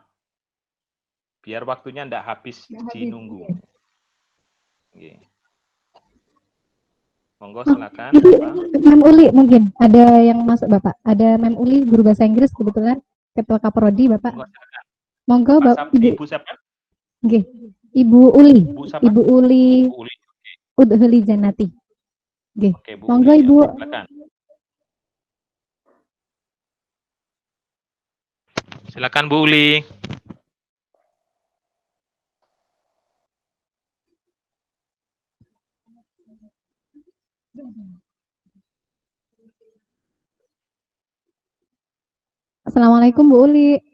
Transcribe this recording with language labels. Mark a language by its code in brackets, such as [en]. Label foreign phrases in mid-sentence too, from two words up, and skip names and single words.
[id] Biar waktunya enggak habis nunggu. Okay. Monggo silakan. Mem Uli mungkin ada yang masuk Bapak. Ada Mem Uli guru bahasa Inggris kebetulan Ketua Kaprodi Bapak. Monggo Bapak. Ibu siapa? Nggih. Ibu Uli. Bu siapa? Ibu Uli Bu Uli. Udhuli Janati. Nggih. Oke, Bu Monggo Uli, Ibu. oke, silakan. Silakan Bu Uli. Assalamualaikum Bu Uli.